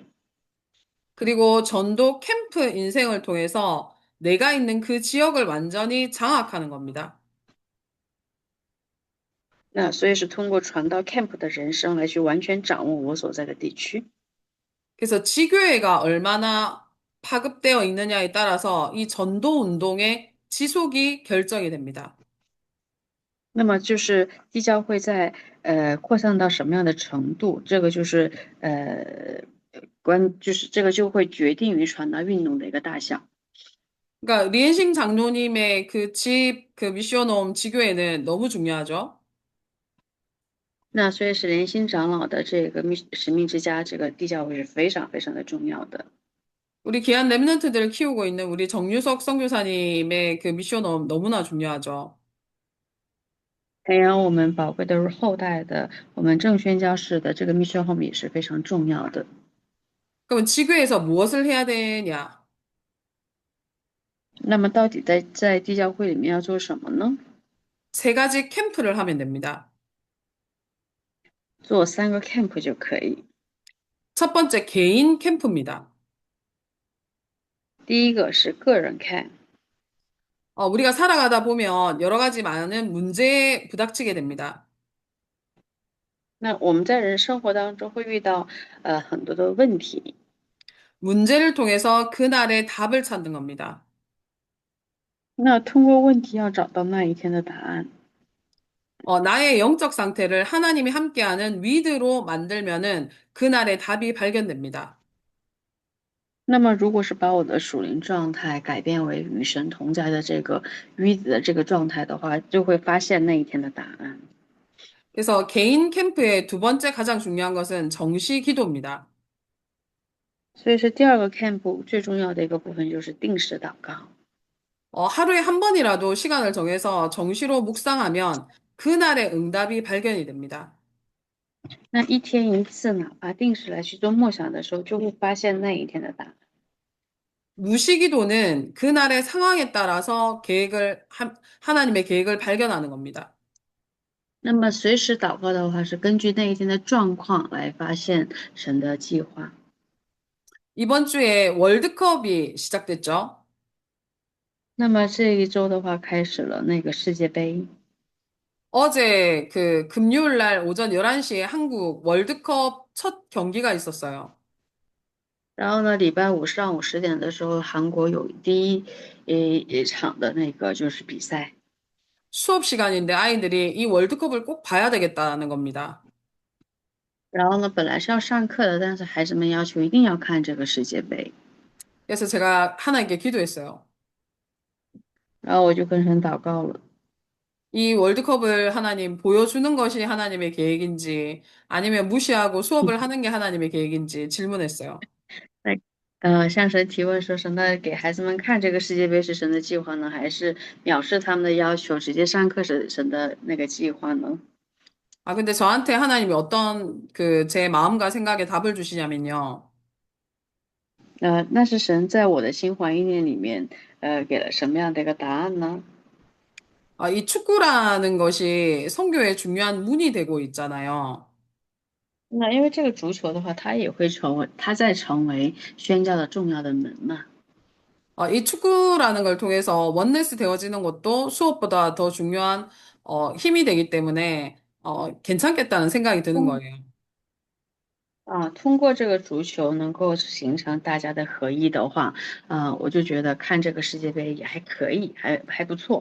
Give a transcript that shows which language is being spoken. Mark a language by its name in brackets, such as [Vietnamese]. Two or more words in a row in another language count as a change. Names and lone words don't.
[Korean] 그리고 전도 캠프 인생을 통해서 내가 있는 그 지역을 완전히 장악하는 겁니다. [Chinese] 那所以是通过传道 Camp 的人生来去完全掌握我所在的地区。 [Korean] 그래서 지교회가 얼마나 파급되어 있느냐에 따라서 이 전도 운동의 지속이 결정이 됩니다. [Chinese] 那么就是地教会在扩散到什么样的程度，这个就是就是这个就会决定于传道运动的一个大小。 [Korean] 그러니까 리엔싱 장로님의 그 미션홈 지교회는 너무 중요하죠. [Chinese] 那所以是莲心长老的这个使命之家，这个地教会是非常非常的重要的。 [Korean] 우리 귀한 랩런트들을 키우고 있는 우리 정유석 선교사님의 그 미션 너무나 중요하죠. [Chinese] 培养我们宝贵的后代的，我们正宣教士的这个 [English] mission home [Chinese] 也是非常重要的。 [Korean] 그럼 지구에서 무엇을 해야 되냐? [Chinese] 那么到底在地教会里面要做什么呢？ [Korean] 세 가지 캠프를 하면 됩니다. [Chinese] 做3个 camp 就可以。 [Korean] 첫 번째 개인 캠프입니다. [Chinese] 第一个是个人 camp。 [Korean] 우리가 살아가다 보면 여러 가지 많은 문제에 부닥치게 됩니다. [Chinese] 那我们在人生活当中会遇到很多的问题。 [Korean] 문제를 통해서 그날의 답을 찾는 겁니다. [Chinese] 那通过问题要找到那一天的答案。 [Korean] 나의 영적 상태를 하나님이 함께하는 위드로 만들면은 그날의 답이 발견됩니다. [Chinese] 那么如果是把我的属灵状态改变为与神同在的这个鱼子的这个状态的话，就会发现那一天的答案。 [Korean] 그래서 개인 캠프의 두 번째 가장 중요한 것은 정시 기도입니다. [Chinese] 所以是第二个 camp 最重要的一个部分就是定时祷告。 [Korean] 하루에 한 번이라도 시간을 정해서 정시로 묵상하면 그날의 응답이 발견이 됩니다. [Chinese] 那一天一次，哪怕定时来去做默想的时候，就会发现那一天的答案。 [Korean] 무시기도는 그날의 상황에 따라서 하나님의 계획을 발견하는 겁니다. [Chinese] 那么随时祷告的话，是根据那一天的状况来发现神的计划。 [Korean] 이번 주에 월드컵이 시작됐죠? [Chinese] 那么这一周的话，开始了那个世界杯。 [Korean] 어제 그 금요일 날 오전 11시에 한국 월드컵 첫 경기가 있었어요. [Chinese] 然后呢，礼拜五上午10点的时候，韩国有第一场的那个就是比赛。 [Korean] 수업 시간인데 아이들이 이 월드컵을 꼭 봐야 되겠다는 겁니다. [Chinese] 然后呢，本来是要上课的，但是孩子们要求一定要看这个世界杯。 [Korean] 그래서 제가 하나님께 기도했어요. [Chinese] 然后我就跟神祷告了。 [Korean] 이 월드컵을 하나님 보여주는 것이 하나님의 계획인지 아니면 무시하고 수업을 하는 게 하나님의 계획인지 질문했어요. [Chinese] 那向神提问说，神的给孩子们看这个世界杯是神的计划呢，还是藐视他们的要求，直接上课是神的那个计划呢？ [Korean] 근데 저한테 하나님이 어떤 그 제 마음과 생각에 답을 주시냐면요. [Chinese] 那是神在我的心怀意念里面，给了什么样的一个答案呢？ [Korean] 이 축구라는 것이 선교의 중요한 문이 되고 있잖아요. [Chinese] 那因为这个足球的话，它也会成为，它在成为宣教的重要的门嘛。 [Korean] 이 축구라는 걸 통해서 원네스 되어지는 것도 수업보다 더 중요한 힘이 되기 때문에 괜찮겠다는 생각이 드는 거예요. [Chinese] 通过这个足球能够形成大家的合一的话，我就觉得看这个世界杯也还可以，还不错。